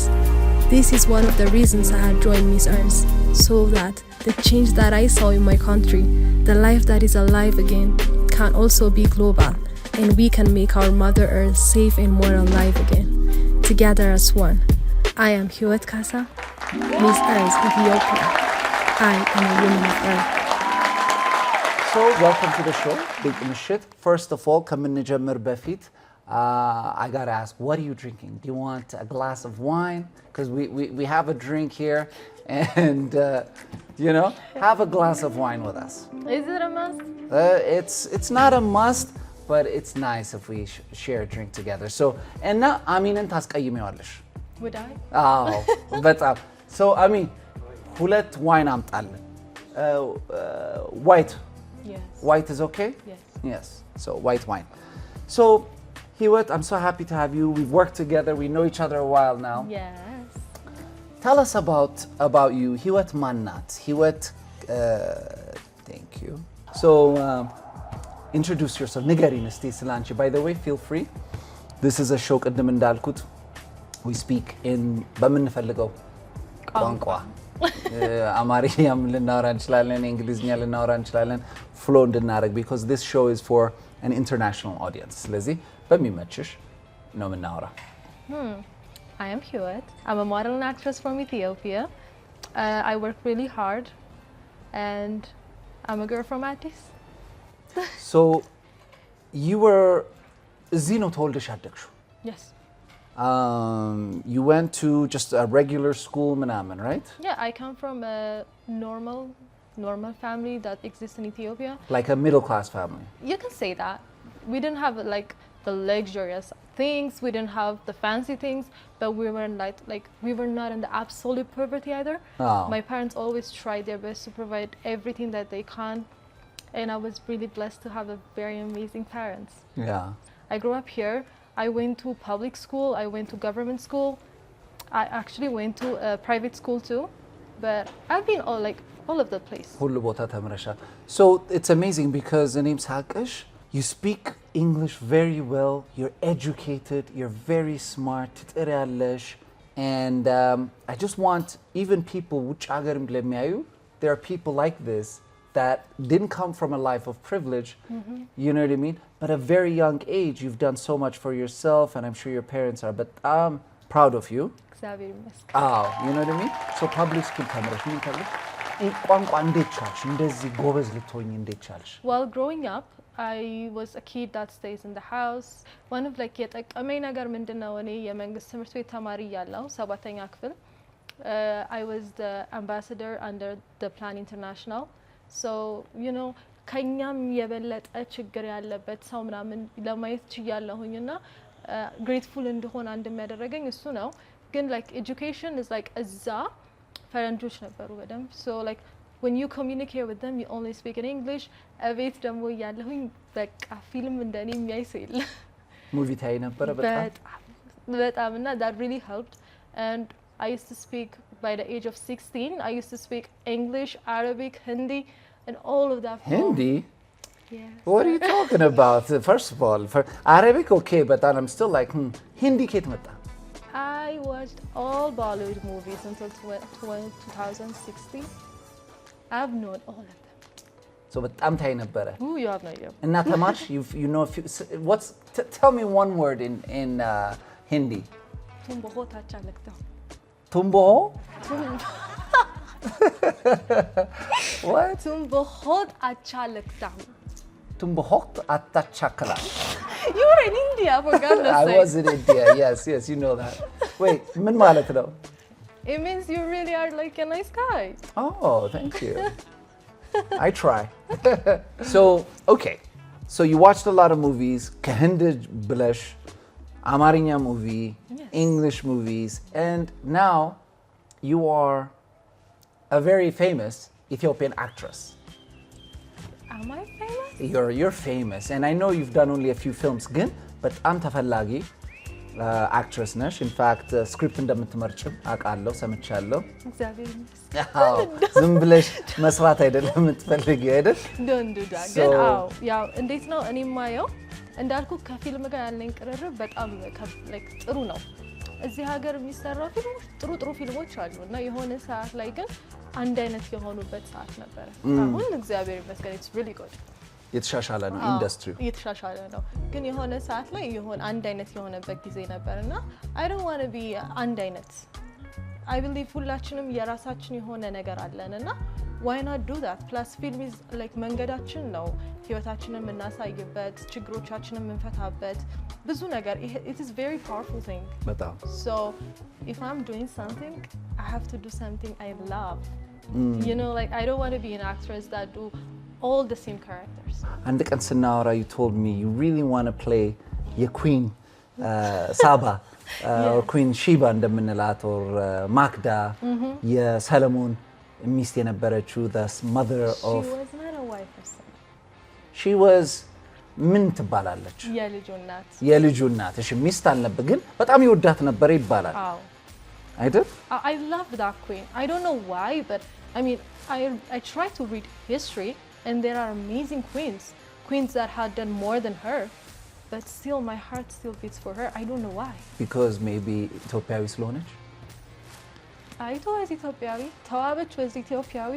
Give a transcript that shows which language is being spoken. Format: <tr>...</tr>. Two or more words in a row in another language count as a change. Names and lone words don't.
<en>This is one of the reasons I had joined Miss Earth, so that the change that I saw in my country, the life that is alive again, can also be global, and we can make our Mother Earth safe and more alive again, together as one. I am Hiwot Kassa, Miss Earth, Ethiopia. I am a woman of Earth. So welcome to the show,</en> <am>ድንቅ ምሽት.</am> <en>First of all,</en> <am>ከምንጀምር በፊት</am> <en>I gotta ask, what are you drinking? Do you want a glass of wine? Because we have a drink here, and you know, have a glass of wine with us. Is it a must? It's not a must, but it's nice if we share a drink together. So,</en> <am>እና አሚንን ታስቀይሚዋለሽ?</am> <en>Would I?</en> <am>አዎ በጣም so አሚን ሁለት ዋይን አምጣልን.</am> <en>White. Yes. White is okay? Yes. So white wine. So Hiwot, I'm so happy to have you. We've worked together. We know each other a while now. Yes. Tell us about you. Hiwot Mannat. Hiwot, thank you. So introduce yourself.</en> <am>ንገሪን እስቲ ስላንቺ.</am> <en>By the way, feel free. This is a show</en> <am>ቅድም እንዳልኩት</am> <en>we speak in</en> <am>በምንፈልገው ቋንቋ አማርኛም ልናወራ እንችላለን፣ እንግሊዝኛ ልናወራ እንችላለን ፍሎ እንድናደርግ</am> <en>because this show is for an international audience.</en> <am>ስለዚህ በሚመችሽ ነው የምናወራ።</am> <en>I am Hiwot. I'm a model and actress from Ethiopia. I work really hard and I'm a girl from Addis. So you were</en> <am>እዚህ ነው ተወልደሽ ያደግሽው?</am> <en>Yes. You went to just a regular school ምናምን, right? Yeah, I come from a normal normal family that exists in Ethiopia. Like a middle class family. You can say that. We didn't have like the luxurious things, we didn't have the fancy things, but we were like we were not in the absolute poverty either. Oh. My parents always tried their best to provide everything that they can, and I was really blessed to have a very amazing parents. Yeah. I grew up here. I went to public school, I went to government school. I actually went to a private school too, but I've been all of the place.</en> <am>ሁሉ ቦታ ተምረሻል.</am> <en>So it's amazing because</en> <am>እኔም ሳቅሽ</am> <en>you speak English very well, you're educated, you're very smart, ትጥሪያለሽ, and I just want even people</en> <am>ውጭ ሀገርም ለሚያዩ</am> <en>there are people like this that didn't come from a life of privilege, you know what I mean? But at a very young age, you've done so much for yourself, and I'm sure your parents are, but I'm proud of you.</en> <am>እግዚአብሔር ይመስገን።</am> <en>Oh, you know what I mean? So public school</en> <am>ተምረሽ ምን ተብለሽ ቋንቋ እንዴት ቻልሽ? እንደዚህ ጎበዝ ልትሆኝ እንዴት ቻልሽ?</am> <en>While growing up, I was a kid that stays in the house. One of like</en> <am>የጠቀመኝ ነገር ምንድነው እኔ የመንግስት ትምህርት ቤት ተማሪ እያለሁ ሰባተኛ ክፍል</am> <en>I was the ambassador under the Plan International. So, you know,</en> <am>ከኛም የበለጠ ችግር ያለበት ሰው ምናምን ለማየት ችያለሁኝና grateful እንደሆነ እንደሚያደርገኝ እሱ ነው። ግን</am> <en>like education is like</en> <am>እዛ ፈረንጆች ነበሩ በደንብ</am> <en>so like when you communicate with them you only speak in English.</en> <am>እቤት ደግሞ እያለሁኝ በቃ ፊልም እንደኔ የሚያይ ሰው የለ ሙቪ ታይ ነበረ በጣም እና</am> <en>that really helped. And I used to speak by the age of 16. I used to speak English, Arabic, Hindi, and all of that. Hindi? Yes. What are you talking about? First of all, for Arabic okay, but then I'm still like, Hindi kit mata. I watched all Bollywood movies until 2016. I've known all of them.</en> <am>So በጣም ታይ ነበረ.</am> <en>Ooh, you have no idea. And not that much? You know a few, tell me one word in Hindi.</en> <hi>तुम बहुत अच्छा लगता हो. Tumbo? What? तुम बहुत अच्छा लगता हो. तुम बहुत अच्छा चकला.</hi> <en>You were in India, for goodness sake. I was in India, yes, you know that. Wait,</en> <am>ምን ማለት ነው?</am> <en>It means you really are like a nice guy. Oh, thank you. I try. So, okay. So you watched a lot of movies,</en> <am>ከህንድ ብለሽ አማርኛ movie,</am> <en>Yes. English movies, and now you are a very famous Ethiopian actress. Am I famous? You're famous, and I know you've done only a few films,</en> <am>ግን በጣም ተፈላጊ actress ነሽ. In fact, script እንደምትመርጭም አውቃለሁ ሰምቻለሁ. እግዚአብሔር ይመስገን. ዝም ብለሽ መስራት አይደለም የምትፈልጊው አይደል?</am> <en>Don't do that. So-</en> <am>ግን አዎ ያው እንዴት ነው እኔ የማየው እንዳልኩ ከፊልም ጋር ያለኝ ቅርርብ በጣም like ጥሩ ነው። እዚህ ሀገር የሚሰራው ፊልሞች ጥሩ ፊልሞች አሉ እና የሆነ ሰዓት ላይ ግን አንድ አይነት የሆኑበት ሰዓት ነበረ። አሁን እግዚአብሔር ይመስገን</am> <en>it's really good.</en> <am>የተሻሻለ ነው ኢንዱስትሪው። እየተሻሻለ ነው ግን የሆነ ሰዓት ላይ የሆነ አንድ አይነት የሆነበት ጊዜ ነበርና</am> <en>I don't want to be</en> <am>አንድ አይነት.</am> <en>I believe</en> <am>ሁላችንም የራሳችን የሆነ ነገር አለንና</am> <en>why not do that? Plus film is like</en> <am>መንገዳችን ነው ህይወታችንን የምናሳይበት ችግሮቻችንን የምንፈታበት ብዙ ነገር</am> <en>it is very powerful thing.</en> <am>በጣም</am> <en>So if I'm doing something I have to do something I love. You know, like I don't want to be an actress that do all the same characters.</en> <am>አንድ ቀን ስናወራ</am> <en>you told me you really want to play</en> <am>የኩዊን ሳባ</am> <en>or Queen Sheba እንደምንላት or</en> <am>ማክዳ የሰለሞን ሚስት የነበረችው</am> <en>the mother of She was not a wife or son. she was</en> <am>ምን ትባላለች? የልጁ እናት። እሺ ሚስት አልነበር ግን በጣም ይወዳት ነበር ይባላል አይደል?</am> <en>I love that queen. I don't know why, but I mean I try to read history and there are amazing queens that had done more than her, but still my heart still beats for her. I don't know why.</en> <am>Because maybe ኢትዮጵያዊ ስለሆነች? አይቶ was ኢትዮጵያዊ ተዋበች was ኢትዮጵያዊ.</am>